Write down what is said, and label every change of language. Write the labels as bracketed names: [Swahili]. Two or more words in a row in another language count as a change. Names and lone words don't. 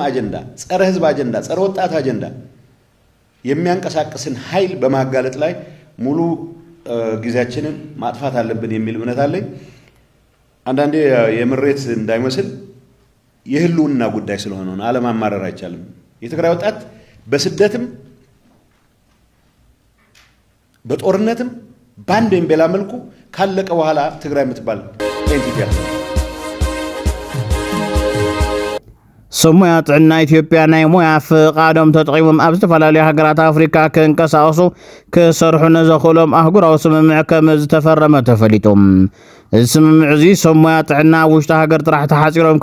[Amharic] አጀንዳ ጸረ ህዝብ አጀንዳ ጸረ ወጣት አጀንዳ የሚያንቀሳቅስን ኃይል በማጋለጥ ላይ ሙሉ ጊዜያችንን ማጥፋት አለብን የሚል እምነት አለኝ አንዳንዴ የምሬት እንዳይመስል የህልውና ጉዳይ ስለሆነ ነው ዓለም ማማረር አይቻልም የትግራይ ወጣት በስደትም በጦርነትም ባንድ ወይም በላ መልኩ ካለቀ በኋላ ትግራይ የምትባል ኤንቲቲ አለ [Tigrinya] ሰሙያ ጥዕና ኢትዮጵያ ናይ ሞያ ፍቃዶም ተጠቂሞም ኣብ ዝተፈላለዩ ሃገራት ኣፍሪካ ክንቀሳቀሱ ክሰርሑ ንዘኽእሎም ኣህጉራዊ ስምምዕ ከም ዝተፈረመ ተፈሊጦም እዚ ስምምዕ እዚ ሰሙያ ጥዕና ውሽጢ ሃገር ጥራሕ ተሓፂሮም